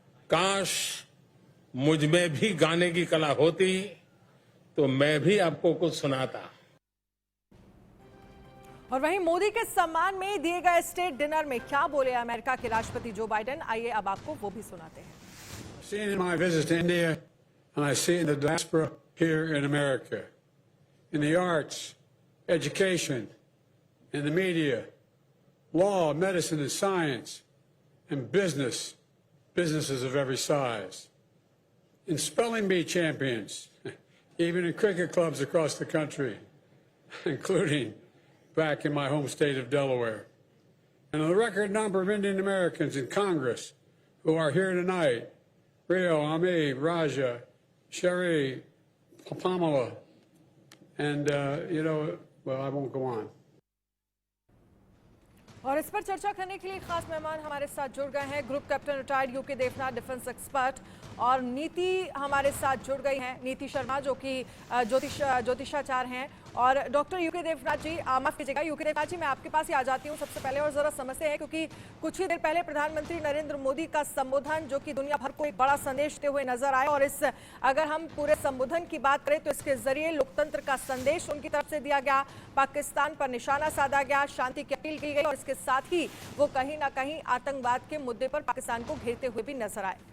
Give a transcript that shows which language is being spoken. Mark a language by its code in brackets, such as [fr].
[hi] काश मुझ में भी गाने की कला होती तो मैं भी आपको कुछ सुनाता। और वहीं मोदी के सम्मान में दिए गए स्टेट डिनर में क्या बोले अमेरिका के राष्ट्रपति जो बाइडेन, आइए अब आपको वो भी सुनाते हैं। [en] Seen in my visit to India, and I see in the diaspora here in America, in the arts, education, in the media, law, medicine, and science, and businesses of every size, in spelling bee champions, even in cricket clubs across the country, including back in my home state of Delaware, and a record number of Indian Americans in Congress who are here tonight: Rio, Ami, Raja, Sherry, Pamela, and, well, I won't go on. [hi] और इस पर चर्चा करने के लिए खास मेहमान हमारे साथ जुड़ गए हैं। Group captain retired UK Debnath, defence expert और नीति हमारे साथ जुड़ गई हैं। नीति शर्मा जो कि ज्योतिषाचार्य हैं, और डॉक्टर यूके देवनाथ जी, माफ कीजिएगा यूके देवनाथ जी, मैं आपके पास ही आ जाती हूँ सबसे पहले और जरा समझते हैं, क्योंकि कुछ ही देर पहले प्रधानमंत्री नरेंद्र मोदी का संबोधन जो कि दुनिया भर को एक बड़ा संदेश देते हुए नजर आए। और इस अगर हम पूरे संबोधन की बात करें तो इसके जरिए लोकतंत्र का संदेश उनकी तरफ से दिया गया, पाकिस्तान पर निशाना साधा गया, शांति की अपील की गई और इसके साथ ही वो कहीं ना कहीं आतंकवाद के मुद्दे पर पाकिस्तान को घेरते हुए भी नजर आए।